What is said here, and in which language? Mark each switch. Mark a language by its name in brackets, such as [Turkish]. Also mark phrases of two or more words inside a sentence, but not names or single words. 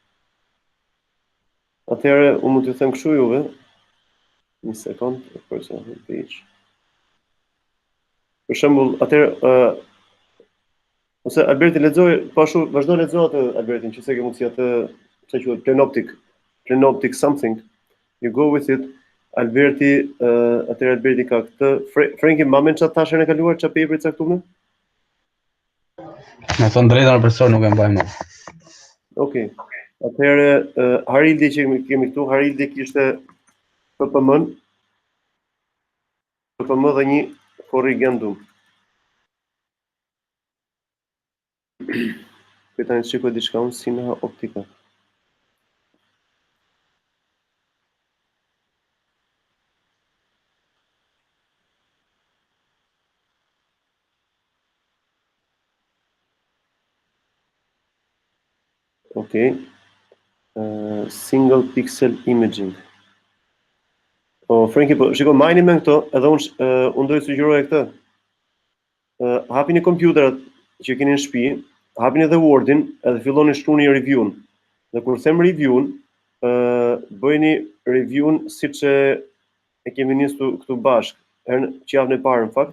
[Albanian] Atëherë unë mund t'ju them kështu juve. Një sekond, page. Për shembull, atëherë ose Alberti lexoj, po ashtu vazhdo lexo atë Albertin, nëse ke mundësi atë çfarë quhet [English] plenoptic something. You go with it. [Albanian] Alberti, atëherë Alberti ka këtë. Franki mamen çfarë thashën e kaluar, çfarë paper i caktuar? Me thënë drejtën profesor nuk e mbaj mend. Okay. Atëherë Harildi që kemi këtu, Harildi kishte PPM dhe një corrigendum. Këta në shikoj diçka unë si në Optica. Okay. [English] Single pixel imaging. [Albanian] Franki, po shiko, majni me këto, edhe unë do të sugjeroj këtë. Hapini kompjuterat që keni në shtëpi, hapini edhe Wordin, edhe filloni shkruani review-n. Dhe kur them review-n, bëjni review-n siç e kemi nisur këtu bashkë, herën që javën e parë në fakt.